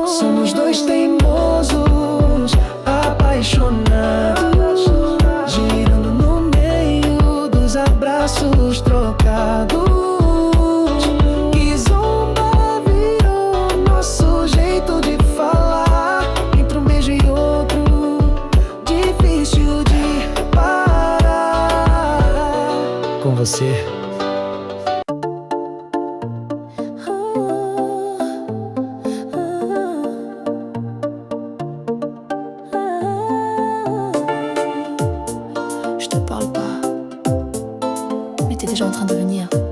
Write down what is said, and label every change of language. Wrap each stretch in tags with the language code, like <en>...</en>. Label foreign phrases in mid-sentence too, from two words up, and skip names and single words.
<pt>Somos dois teimosos, apaixonados, girando no meio dos abraços trocados. Kizomba virou nosso jeito de falar, entre um beijo e outro, difícil de parar. Com você,</pt> <fr>Je te parle pas, mais t'es déjà en train de venir.</fr>